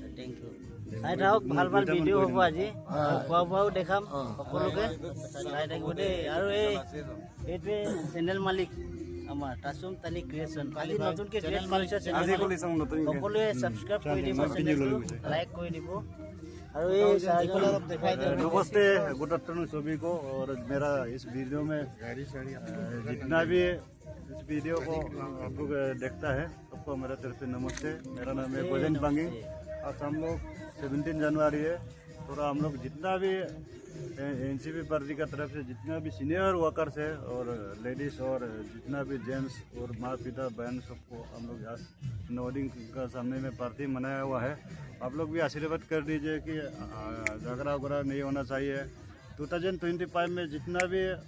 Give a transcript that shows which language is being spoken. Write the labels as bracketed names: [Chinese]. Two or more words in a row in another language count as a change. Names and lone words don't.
[Assamese] চাই থাকক ভাল ভাল ভিডিঅ' হ'ব আজি খোৱা বোৱাও দেখাম সকলোকে চাই থাকিব দেই আৰু এইটোৱে চেনেল মালিক আমাৰ তাচুমতালি ক্ৰিয়েশ্যন আজি নতুনকৈ ক্ৰিয়েট কৰিছে সকলোৱে ছাবস্ক্ৰাইব কৰি দিব লাইক কৰি দিব और [Hindi] नमस्ते [English] good afternoon [Hindi] सभी को और मेरा इस वीडियो में जितना भी इस वीडियो को आप लोग देखता है सबको मेरा तरफ से नमस्ते मेरा नाम है गोजन बांगी आज हम लोग 17 जनवरी है थोड़ा हम लोग जितना भी एनसीपी पार्टी का तरफ से जितना भी [English] senior workers [Hindi] है और लेडीज़ और जितना भी जेंट्स और माँ पिता बहन सबको हम लोग आज नोडिंग का सामने में पार्टी मनाया हुआ है आप लोग भी आशीर्वाद कर दीजिए कि झगड़ा वगड़ा नहीं होना चाहिए 2025 में जितना भी